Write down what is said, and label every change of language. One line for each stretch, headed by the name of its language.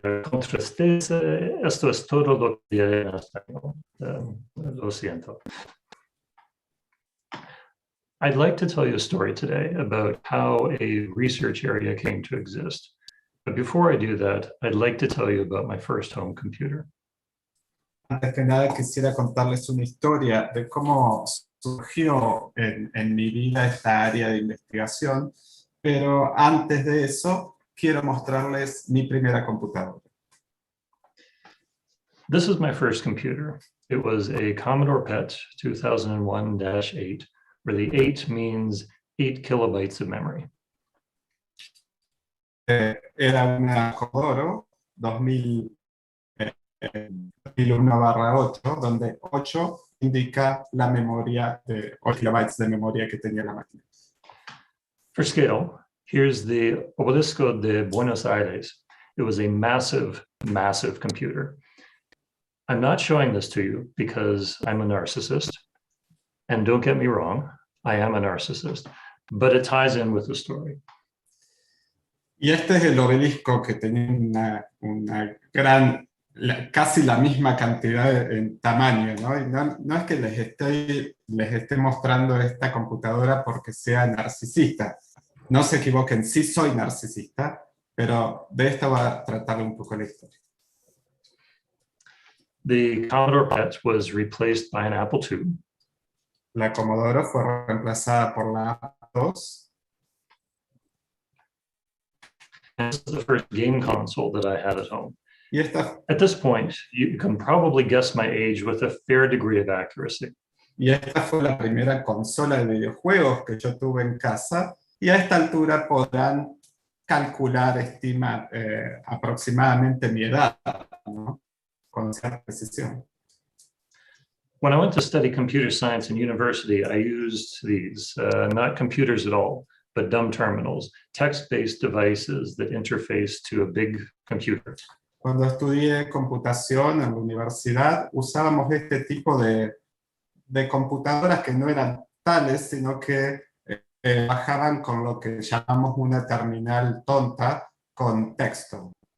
Spanish: Contrasté, esto es todo lo que diré en español. Lo siento.
English: I'd like to tell you a story today about how a research area came to exist. But before I do that, I'd like to tell you about my first home computer.
Spanish: Antes que nada quisiera contarles una historia de cómo surgió en mi vida esta área de investigación, pero antes de eso quiero mostrarles mi primera computadora.
English: This is my first computer. It was a Commodore PET 2001-8, where the 8 means 8 kilobytes of memory.
Spanish: Era una Commodore 2001/8, donde 8 indica la memoria de 8 kilobytes de memoria que tenía la máquina.
English: For scale, here's the Obelisco de Buenos Aires. It was a massive, massive computer. I'm not showing this to you because I'm a narcissist. And don't get me wrong, I am a narcissist, but it ties in with the story.
Spanish: Y este es el obelisco que tenía una gran, casi la misma cantidad en tamaño, ¿no? Y no es que les esté mostrando esta computadora porque sea narcisista. No se equivoquen, sí soy narcisista, pero de esto va a tratar un poco la historia.
English: The Commodore PET was replaced by an Apple II.
Spanish: La Commodore fue reemplazada por la Apple II.
English: And this is the first game console that I had at home.
Spanish: Y esta,
English: At this point, you can probably guess my age with a fair degree of accuracy.
Spanish: y esta fue la primera consola de videojuegos que yo tuve en casa, y a esta altura podrán calcular, estimar aproximadamente mi edad, ¿no? Con cierta precisión.
English: When I went to study computer science in university, I used these, not computers at all, but dumb terminals, text-based devices that interface to a big computer.
Spanish: Cuando estudié computación en la universidad, usábamos este tipo de computadoras que no eran tales, sino que bajaban con lo que llamamos una terminal tonta con texto.